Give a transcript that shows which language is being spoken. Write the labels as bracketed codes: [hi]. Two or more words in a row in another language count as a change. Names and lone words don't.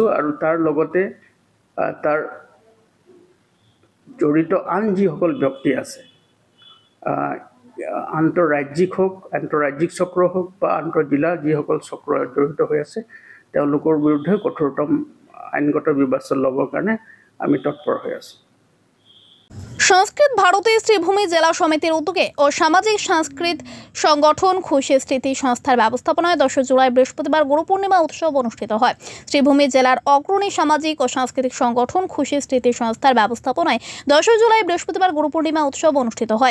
[as] আৰু তাৰ লগতে তাৰ জড়িত আন যিসকল ব্যক্তি আছে, আন্তঃৰাজ্যিক চক্ৰ হওক বা আন্তঃজিলা যিসকল চক্ৰ জড়িত হৈ আছে, তেওঁলোকৰ বিৰুদ্ধে কঠোৰতম আইনগত ব্যৱস্থা ল'বৰ কাৰণে আমি তৎপৰ হৈ আছোঁ। [bn] সংস্কৃত ভারতী শ্রীভূমি জেলা সমিতির উদ্যোগে ও সামাজিক সাংস্কৃতিক সংগঠন খুশি স্মৃতি সংস্থার ব্যবস্থাপনায় 10 জুলাই বৃহস্পতিবার গুরু পূর্ণিমা উৎসব অনুষ্ঠিত হয়। শ্রীভূমি জেলার অগ্রণী সামাজিক ও সাংস্কৃতিক সংগঠন খুশি স্মৃতি সংস্থার ব্যবস্থাপনায় 10 জুলাই বৃহস্পতিবার গুরু পূর্ণিমা উৎসব অনুষ্ঠিত হয়।